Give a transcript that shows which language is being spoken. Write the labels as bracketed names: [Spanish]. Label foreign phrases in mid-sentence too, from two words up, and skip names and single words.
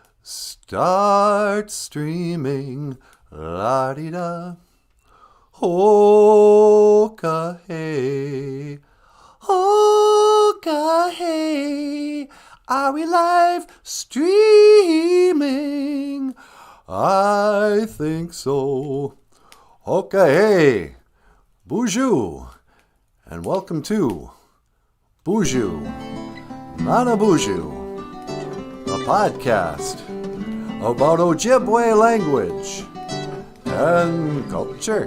[English] Start streaming, la-di-da. Ho-ka-hey, ho-ka-hey. Are we live streaming? I think so. Okay, BOOZHOO, and welcome to BOOZHOO NANABOOZHOO, a podcast about OJIBWE language and culture.